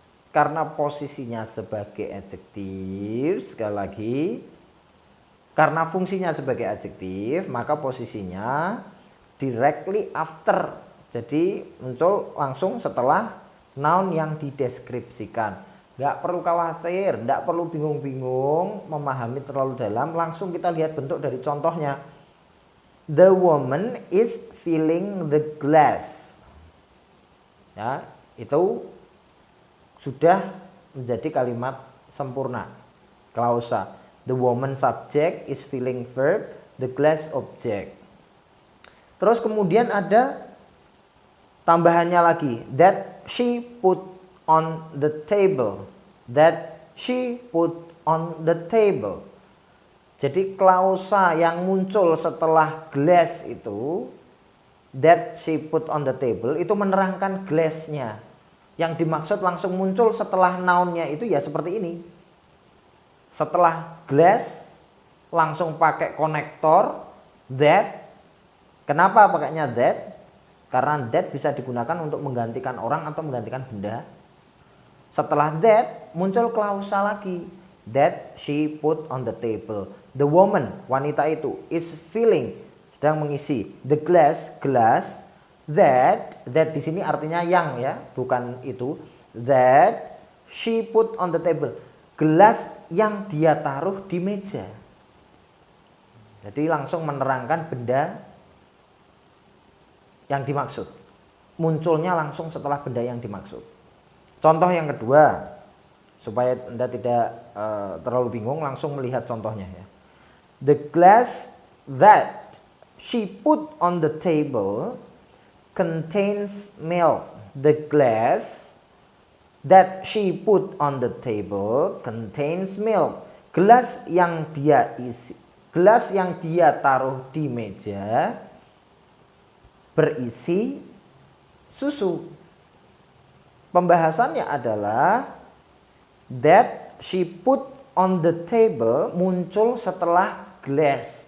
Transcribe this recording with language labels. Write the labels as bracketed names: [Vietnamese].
[Indonesian] Karena posisinya sebagai adjektif, sekali lagi, karena fungsinya sebagai adjektif, maka posisinya [English] directly after. [Indonesian] Jadi muncul langsung setelah noun yang dideskripsikan. Nggak perlu khawatir, nggak perlu bingung-bingung memahami terlalu dalam. Langsung kita lihat bentuk dari contohnya. [English] The woman is filling the glass. [Indonesian] Ya, itu sudah menjadi kalimat sempurna. Klausa. [English] The woman subject is filling verb, the glass object. [Indonesian] Terus kemudian ada tambahannya lagi. [English] That she put on the table. That she put on the table. [Indonesian] Jadi klausa yang muncul setelah glass itu, [English] that she put on the table, [Indonesian] itu menerangkan glassnya. Yang dimaksud langsung muncul setelah nounnya itu ya seperti ini. Setelah glass langsung pakai konektor that. Kenapa pakainya that? Karena that bisa digunakan untuk menggantikan orang atau menggantikan benda. Setelah that muncul klausa lagi. [English] That she put on the table. The woman, [Indonesian] wanita itu, [English] is filling, [Indonesian] sedang mengisi. [English] The glass, gelas. [Indonesian] That di sini artinya yang ya, bukan itu. [English] That she put on the table. [Indonesian] Gelas yang dia taruh di meja. Jadi langsung menerangkan benda yang dimaksud. Munculnya langsung setelah benda yang dimaksud. Contoh yang kedua, supaya Anda tidak terlalu bingung, langsung melihat contohnya ya. [English] The glass that she put on the table contains milk. The glass that she put on the table contains milk. [Indonesian] Gelas yang dia isi, gelas yang dia taruh di meja berisi susu. Pembahasannya adalah [English] that she put on the table [Indonesian] muncul setelah glass.